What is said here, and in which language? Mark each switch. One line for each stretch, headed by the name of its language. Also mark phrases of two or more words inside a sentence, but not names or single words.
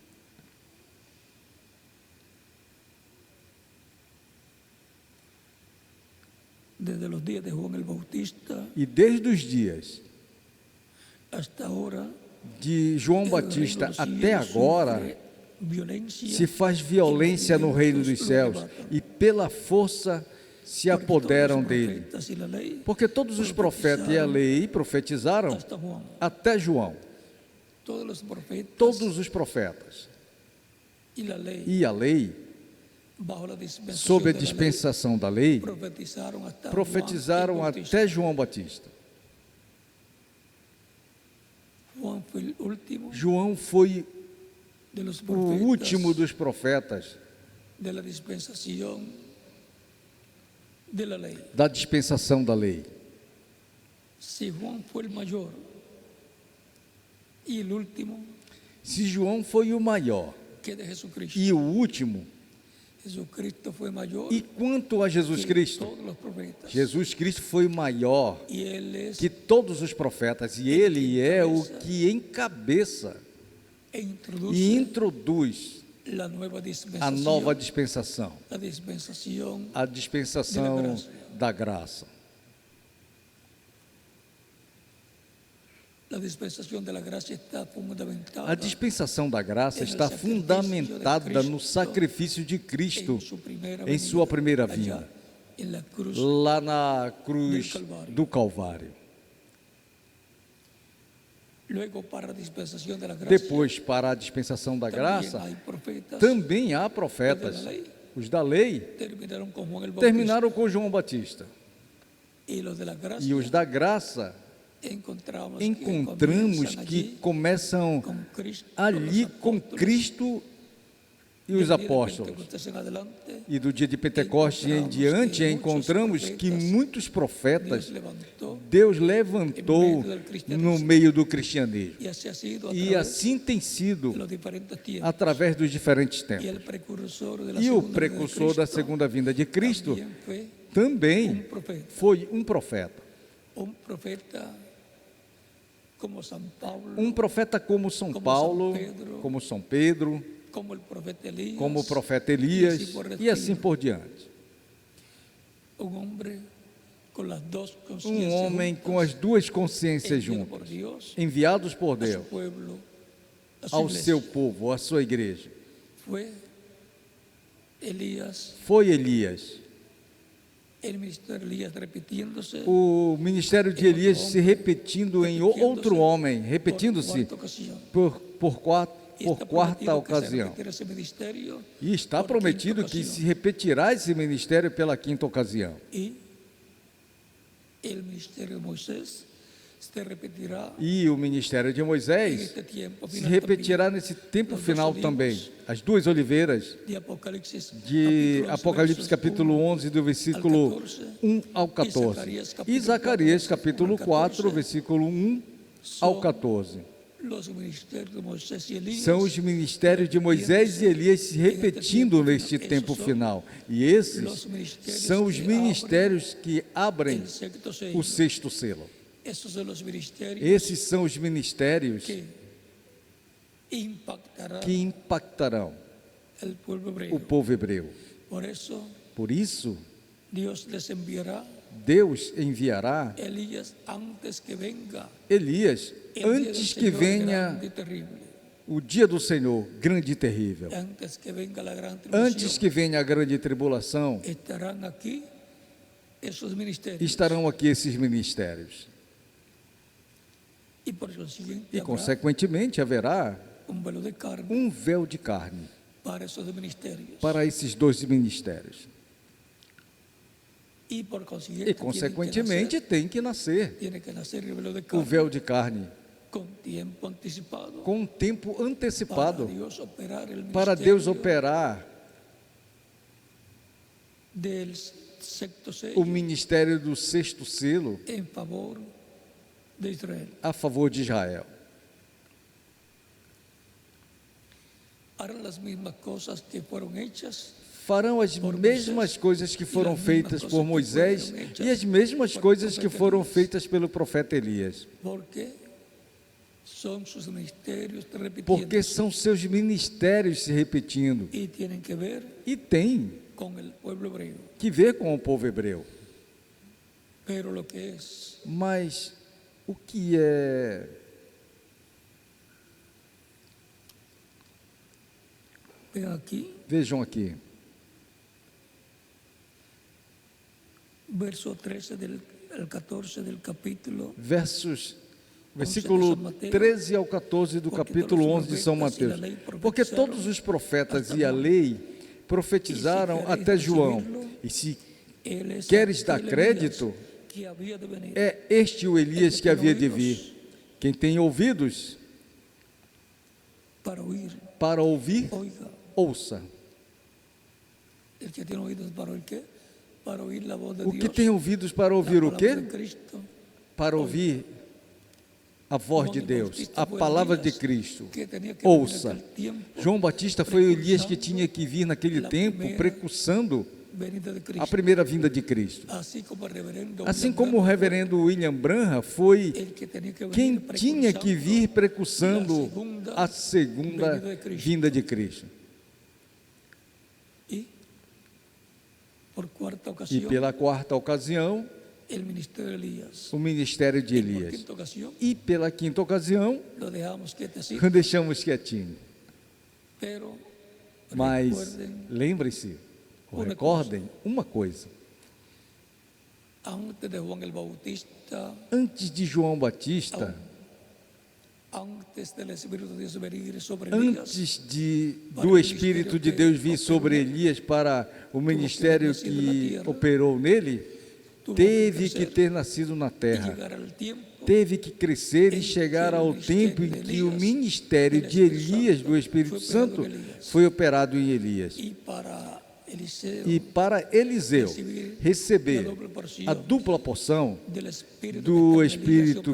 Spanish: Desde los días de Juan el Bautista
Portuguese: E desde os dias
Spanish: hasta ahora,
Portuguese: de João
Spanish: el Batista
Portuguese: reino dos até
Spanish: cielos
Portuguese: agora,
Spanish: sufre violencia
Portuguese: se faz violência no reino dos céus e pela força se
Spanish: porque
Portuguese: apoderam
Spanish: todos los
Portuguese: dele.
Spanish: profetas y la ley
Portuguese: Porque todos os profetas e a lei profetizaram
Spanish: hasta Juan.
Portuguese: até João.
Spanish: Todos los profetas
Portuguese: Todos os profetas
Spanish: y la ley,
Portuguese: e a lei,
Spanish: bajo la dispensación
Portuguese: sob a
Spanish: de la ley,
Portuguese: dispensação da lei,
Spanish: profetizaron hasta
Portuguese: profetizaram
Spanish: Juan el Bautista.
Portuguese: até João Batista.
Spanish: Juan fue el último
Portuguese: João foi
Spanish: de los
Portuguese: o
Spanish: profetas
Portuguese: último dos profetas
Spanish: de la dispensación de la ley.
Portuguese: da dispensação da lei.
Spanish: Si Juan fue el mayor y el último
Portuguese: Se João foi o maior
Spanish: que de Jesucristo,
Portuguese: e o último,
Spanish: Jesucristo fue mayor
Portuguese: e quanto a Jesus
Spanish: que
Portuguese: Cristo?
Spanish: todos los profetas.
Portuguese: Jesus Cristo foi maior
Spanish: Y Él es
Portuguese: que todos os profetas, e ele é o que encabeça
Spanish: e introduce
Portuguese: e introduz
Spanish: la nueva
Portuguese: a
Spanish: dispensación,
Portuguese: nova dispensação,
Spanish: la dispensación
Portuguese: a dispensação da graça.
Spanish: La dispensación de la gracia está fundamentada
Portuguese: A dispensação da graça está fundamentada no sacrifício de Cristo em sua primeira vinda,
Spanish: en la cruz.
Portuguese: lá na cruz do Calvário.
Spanish: Luego, para la dispensación de la gracia,
Portuguese: Depois, para a dispensação da
Spanish: también
Portuguese: graça,
Spanish: hay profetas,
Portuguese: também há profetas. Os da lei
Spanish: terminaron con Juan el Bautista,
Portuguese: terminaram com João Batista.
Spanish: y los de la gracia
Portuguese: E os da graça encontramos que começam
Spanish: con Cristo,
Portuguese: ali
Spanish: con
Portuguese: com
Spanish: los apóstoles.
Portuguese: Cristo e os
Spanish: Del día de
Portuguese: apóstolos.
Spanish: Pentecostés en adelante,
Portuguese: E do dia de Pentecostes em diante, encontramos que muitos profetas
Spanish: Dios levantó,
Portuguese: Deus levantou no meio do cristianismo.
Spanish: y así ha sido a
Portuguese: E
Spanish: través
Portuguese: assim tem sido
Spanish: de los diferentes tiempos.
Portuguese: através dos diferentes
Spanish: Y
Portuguese: tempos.
Spanish: el precursor de la
Portuguese: E o
Spanish: segunda venida de
Portuguese: precursor da
Spanish: Cristo
Portuguese: segunda vinda de Cristo
Spanish: también fue
Portuguese: também foi um profeta.
Spanish: un profeta como San Pablo,
Portuguese: Um profeta como São Paulo, como São Pedro,
Spanish: como el profeta Elías,
Portuguese: como o profeta Elias e assim por diante.
Spanish: un hombre con las dos
Portuguese: Um
Spanish: conciencias
Portuguese: homem com as duas consciências
Spanish: enviado por
Portuguese: juntas,
Spanish: Dios
Portuguese: enviados por
Spanish: a su
Portuguese: Deus
Spanish: pueblo, a su
Portuguese: ao
Spanish: iglesia.
Portuguese: seu povo, à sua igreja.
Spanish: Fue Elías,
Portuguese: Foi Elias.
Spanish: el ministerio de Elías repitiéndose
Portuguese: O ministério de Elias se repetindo em outro homem,
Spanish: por
Portuguese: repetindo-se
Spanish: cuarta ocasión. Y
Portuguese: por
Spanish: está
Portuguese: quarta
Spanish: prometido que se
Portuguese: ocasião.
Spanish: repetirá ese ministerio
Portuguese: E está
Spanish: por
Portuguese: prometido
Spanish: quinta
Portuguese: que ocasião. se repetirá esse ministério pela quinta ocasião.
Spanish: Y el ministerio de Moisés se repetirá
Portuguese: E o ministério de
Spanish: en
Portuguese: Moisés
Spanish: este tiempo
Portuguese: se
Spanish: final
Portuguese: repetirá nesse tempo final também. As duas oliveiras
Spanish: de Apocalipsis,
Portuguese: de Apocalipse capítulo 11, do versículo 1 ao 14. E Zacarias capítulo 4, versículo 1 ao 14.
Spanish: Los ministerios de Moisés y Elías
Portuguese: São os ministérios de Moisés e Elias se repetindo neste tempo final. E esses são os ministérios que abrem
Spanish: el sexto sello.
Portuguese: o sexto selo.
Spanish: Esos son los ministerios
Portuguese: Esses são os ministérios
Spanish: que impactarán
Portuguese: que impactarão
Spanish: el pueblo
Portuguese: o
Spanish: hebreo.
Portuguese: povo hebreu.
Spanish: Por eso
Portuguese: Por isso,
Spanish: Dios les enviará
Portuguese: Deus enviará
Spanish: Elías antes que venga
Portuguese: Elias
Spanish: el día del
Portuguese: antes que
Spanish: Señor
Portuguese: venha
Spanish: grande y terrible,
Portuguese: o dia do Senhor, grande e terrível.
Spanish: antes que venga la gran
Portuguese: Antes
Spanish: tribulación.
Portuguese: que venha a grande tribulação,
Spanish: Estarán aquí esos ministerios
Portuguese: estarão aqui esses ministérios.
Spanish: y por consiguiente
Portuguese: E,
Spanish: habrá
Portuguese: consequentemente, haverá
Spanish: un velo de carne
Portuguese: um véu de carne
Spanish: para esos ministerios
Portuguese: para esses dois ministérios.
Spanish: y por consiguiente
Portuguese: E, consequentemente, tem que nascer
Spanish: tiene que nacer el velo de
Portuguese: o
Spanish: carne
Portuguese: véu de carne
Spanish: con tiempo anticipado
Portuguese: com um tempo
Spanish: para
Portuguese: antecipado
Spanish: Dios operar el
Portuguese: para Deus
Spanish: ministerio
Portuguese: operar
Spanish: del sexto
Portuguese: o
Spanish: sello
Portuguese: ministério do sexto selo
Spanish: en favor de Israel.
Portuguese: a favor de Israel.
Spanish: Harán las mismas cosas que fueron hechas
Portuguese: Farão as mesmas coisas que foram feitas por Moisés e as mesmas coisas que foram feitas pelo profeta Elias,
Spanish: porque son sus ministerios repitiendo
Portuguese: porque são seus ministérios se repetindo
Spanish: y tienen que ver
Portuguese: e tem
Spanish: con el pueblo hebreo.
Portuguese: que ver com o povo hebreu.
Spanish: Pero lo que es
Portuguese: Mas o que é
Spanish: vean aquí,
Portuguese: Vejam aqui,
Spanish: verso 13 al 14 del capítulo,
Portuguese: versículo 13 ao 14 do capítulo 11 de São Mateus. Porque todos os profetas e a lei profetizaram até João. E se
Spanish: él es
Portuguese: queres dar
Spanish: aquel
Portuguese: crédito,
Spanish: Elías que había de venir.
Portuguese: é este o Elias que havia de vir. Quem tem ouvidos para ouvir,
Spanish: Oiga,
Portuguese: ouça.
Spanish: el que tiene oídos para oír qué? Para oír la voz de
Portuguese: O
Spanish: Dios.
Portuguese: que tem ouvidos para ouvir
Spanish: la
Portuguese: o
Spanish: palabra de
Portuguese: quê?
Spanish: Cristo.
Portuguese: Para ouvir a voz de Deus, a palavra de Cristo.
Spanish: Que tenía que
Portuguese: Ouça.
Spanish: venir naquel tiempo,
Portuguese: João Batista foi o Elias que tinha que vir naquele tempo, precursando
Spanish: venida de
Portuguese: a
Spanish: Cristo.
Portuguese: primeira vinda de Cristo.
Spanish: Así como el reverendo
Portuguese: Assim
Spanish: William
Portuguese: como o
Spanish: Branham
Portuguese: reverendo William Branham foi
Spanish: el que tenía que venir
Portuguese: quem tinha que vir precursando
Spanish: a
Portuguese: a segunda vinda de Cristo.
Spanish: Y por cuarta
Portuguese: E
Spanish: ocasión,
Portuguese: pela quarta ocasião,
Spanish: el ministerio de Elías.
Portuguese: o ministério de
Spanish: Y por
Portuguese: Elias.
Spanish: quinta ocasión,
Portuguese: E pela quinta ocasião,
Spanish: lo dejamos quietecito,
Portuguese: deixamos quietinho.
Spanish: pero
Portuguese: Mas
Spanish: recuerden,
Portuguese: lembre-se, ou Uma recordem uma coisa:
Spanish: antes de Juan el Bautista,
Portuguese: antes de João Batista,
Spanish: antes del Espíritu de Dios venir sobre Elías,
Portuguese: antes do Espírito de Deus vir sobre Elias para o ministério que operou nele, teve que ter nascido na
Spanish: y
Portuguese: terra,
Spanish: llegar al tiempo
Portuguese: teve que crescer e chegar ao tempo em que o ministério de Elias, do Espírito Santo, foi operado em Elias.
Spanish: y para Eliseo
Portuguese: E para Eliseu receber a dupla porção
Spanish: del Espíritu
Portuguese: do
Spanish: que
Portuguese: Espírito